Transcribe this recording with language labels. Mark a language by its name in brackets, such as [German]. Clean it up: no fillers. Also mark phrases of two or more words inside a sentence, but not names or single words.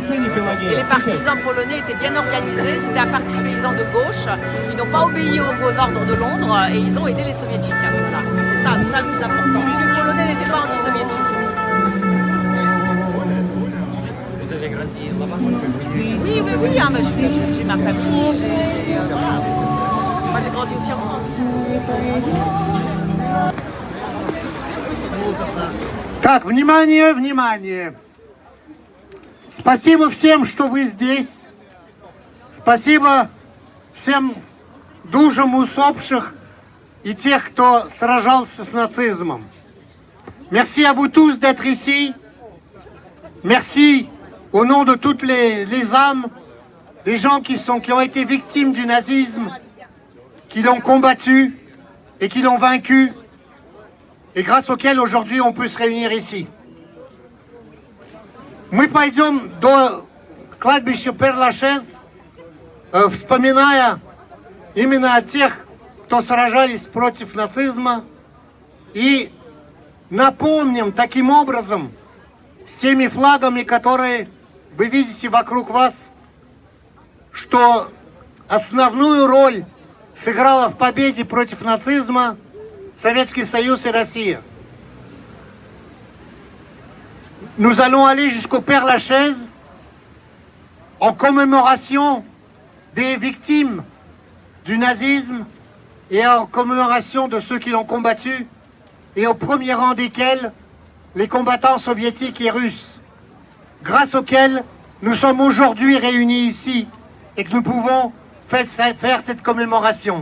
[French] Et les partisans polonais étaient bien organisés, c'était un parti paysan de gauche, ils n'ont pas obéi aux ordres de Londres et ils ont aidé les soviétiques. Voilà. C'est ça le plus important. Les Polonais n'étaient pas anti-soviétiques. Oui, hein, j'ai ma famille, voilà. Moi j'ai grandi aussi en France. [Russian] Так, внимание, внимание. Спасибо всем, что вы здесь. Спасибо всем душам усопших и тех, кто сражался с нацизмом. [French] Merci à vous tous d'être ici. Merci au nom de toutes les âmes, des gens qui ont été victimes du nazisme, qui l'ont combattu et qui l'ont vaincu, et grâce auquel aujourd'hui on peut se réunir ici. [Russian] Мы пойдем до кладбища Пер-Лашез, вспоминая именно о тех, кто сражались против нацизма, и напомним таким образом с теми флагами, которые вы видите вокруг вас, что основную роль сыграла в победе против нацизма Советский Союз и Россия. [French] Nous allons aller jusqu'au Père-Lachaise en commémoration des victimes du nazisme et en commémoration de ceux qui l'ont combattu, et au premier rang desquels les combattants soviétiques et russes, grâce auxquels nous sommes aujourd'hui réunis ici et que nous pouvons faire cette commémoration.